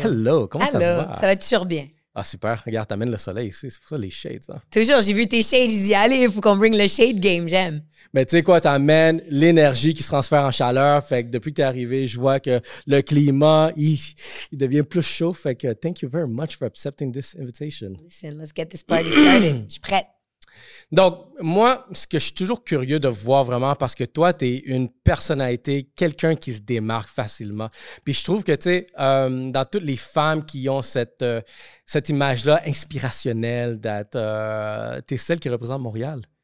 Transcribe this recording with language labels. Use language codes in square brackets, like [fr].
[fr] Hello, comment ça va? Ça va toujours bien. Ah, super. Regarde, t'amènes le soleil ici. C'est pour ça les shades. Hein? Toujours, j'ai vu tes shades. J'ai dit, allez, il faut qu'on bring le shade game. J'aime. Mais tu sais quoi, t'amènes l'énergie qui se transfère en chaleur. Fait que depuis que t'es arrivé, je vois que le climat, il devient plus chaud. Fait que [en] thank you very much for accepting this invitation. Listen, let's get this party started. [fr] Je suis prête. Donc, moi, ce que je suis toujours curieux de voir vraiment, parce que toi, tu es une personnalité, quelqu'un qui se démarque facilement. Puis je trouve que, tu sais, dans toutes les femmes qui ont cette image-là inspirationnelle, tu es celle qui représente Montréal.